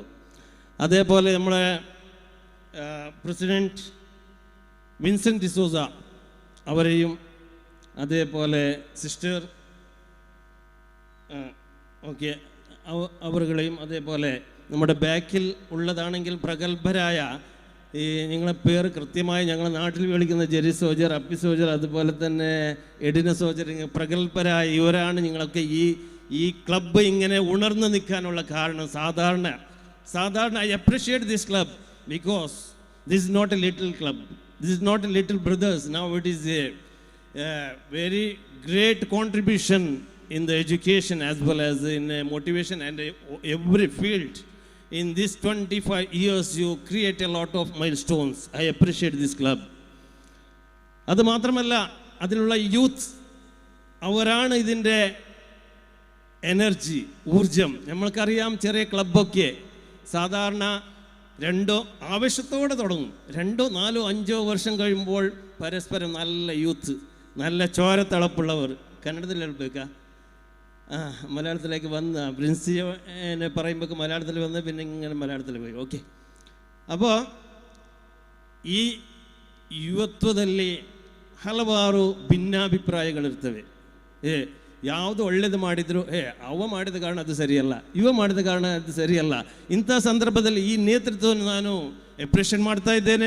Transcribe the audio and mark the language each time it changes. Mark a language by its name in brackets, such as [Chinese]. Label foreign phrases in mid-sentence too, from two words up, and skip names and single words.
[Malayalam] അതേപോലെ നമ്മളെ പ്രസിഡൻറ്റ് വിൻസെൻ്റ് ഡിസോസ അവരെയും അതേപോലെ സിസ്റ്റർ ഓക്കെ അവരുകളെയും അതേപോലെ നമ്മുടെ ബാക്കിൽ ഉള്ളതാണെങ്കിൽ പ്രഗത്ഭരായ ഈ നിങ്ങളെ പേര് കൃത്യമായി ഞങ്ങളുടെ നാട്ടിൽ വിളിക്കുന്ന ജെറി സോജർ, അപ്പി സോജർ, അതുപോലെ തന്നെ എഡിന സോജർ, പ്രഗത്ഭരായ ഇവരാണ് നിങ്ങളൊക്കെ ഈ ക്ലബ്ബ് ഇങ്ങനെ ഉണർന്നു നിൽക്കാനുള്ള കാരണം. [English] സാധാരണ I appreciate this club because this is not a little club, this is not a little brothers. now it is a very great contribution in the education as well as in motivation and every field. In this 25 years you create a lot of milestones. I appreciate this club. [Malayalam] അത് മാത്രമല്ല അതിലുള്ള യൂത്ത് അവരാണ് ഇതിൻ്റെ എനർജി, ഊർജം. നമ്മൾക്കറിയാം ചെറിയ ക്ലബ്ബൊക്കെ സാധാരണ ആവശ്യത്തോടെ തുടങ്ങും. 2, 4, 5 വർഷം കഴിയുമ്പോൾ പരസ്പരം നല്ല യൂത്ത്, നല്ല ചോരത്തിളപ്പുള്ളവർ. കന്നഡത്തിൽ എടുക്കുക, മലയാളത്തിലേക്ക് വന്ന പ്രിൻസിനെ പറയുമ്പോൾ മലയാളത്തിൽ വന്ന് പിന്നെ ഇങ്ങനെ മലയാളത്തിൽ പോയി. [Kannada] ಓಕೆ, അപ്പോൾ ಈ ಯುವತ್ವದಲ್ಲಿ ಹಲವಾರು ಭಿನ್ನಾಭಿಪ್ರಾಯಗಳಿರ್ತವೆ. ಯಾವುದು ಒಳ್ಳೇದು ಮಾಡಿದ್ರು ಅವ ಮಾಡಿದ ಕಾರಣ ಅದು ಸರಿಯಲ್ಲ, ಇವ ಮಾಡಿದ ಕಾರಣ ಅದು ಸರಿಯಲ್ಲ. ಇಂಥ ಸಂದರ್ಭದಲ್ಲಿ ಈ ನೇತೃತ್ವವನ್ನು ನಾನು ಎಪ್ರಿಷಿಯೇಟ್ ಮಾಡ್ತಾ ಇದ್ದೇನೆ.